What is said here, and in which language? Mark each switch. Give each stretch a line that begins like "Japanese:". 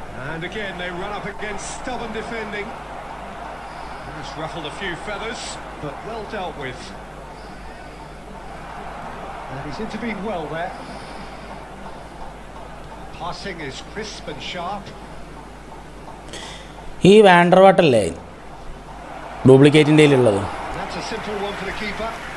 English: And again they run up against stubborn defending. It's ruffled a few feathers, but well dealt with. And he's intervened well there. Passing is crisp and sharp.
Malayalam: ഈ വാൻഡർവാട്ടല്ലേ ഡ്യൂപ്ലിക്കേറ്റിൻ്റെ ഉള്ളത്?
English: That's a simple one for the keeper.